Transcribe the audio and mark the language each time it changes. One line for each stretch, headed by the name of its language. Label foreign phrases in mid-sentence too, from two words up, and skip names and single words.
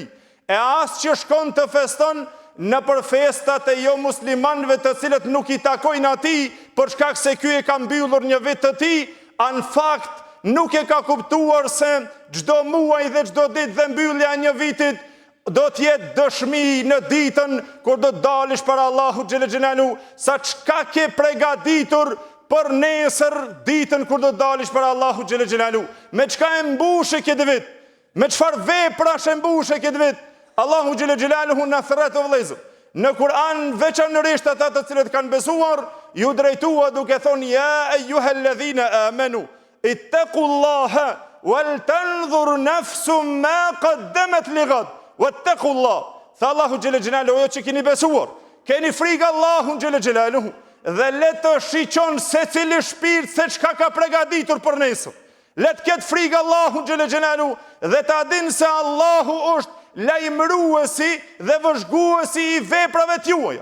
Albanian: E as që shkon të feston në për festat e jo muslimanëve të cilët nuk i takojnë atij për shkak se ky e ka mbyllur një vit të tij, në fakt nuk e ka kuptuar se çdo muaj dhe çdo ditë dhe mbyllja e një vitit do t'jetë dëshmi në ditën kur do të dalësh para Allahut
Arabic: جل جلاله,
Albanian: sa çka ke përgatitur për nesër ditën kur do të dalësh para Allahut
Arabic: جل جلاله.
Albanian: Me çka e mbushë këtë vit? Me çfarë veprash e mbushë këtë vit? Allahu
Arabic: جل جلاله
Albanian: na thret o vëllezër. Në Kur'an veçanërisht ata të cilët kanë besuar, ju drejtua duke thonë
Arabic: يا أيها الذين آمنوا اتقوا الله ولتنظر نفس ما قدمت لغد.
Albanian: Wattaqullah. Tha Allahu
Arabic: جل جلاله,
Albanian: jo që keni besuar, keni frikë Allahun
Arabic: جل جلاله
Albanian: dhe le të shiqon secili shpirt se çka ka përgatitur për nesër. Le të ketë frikë Allahun
Arabic: جل جلاله
Albanian: dhe ta dinë se Allahu është lajmëruesi dhe vëzhguesi i veprave t'juaja.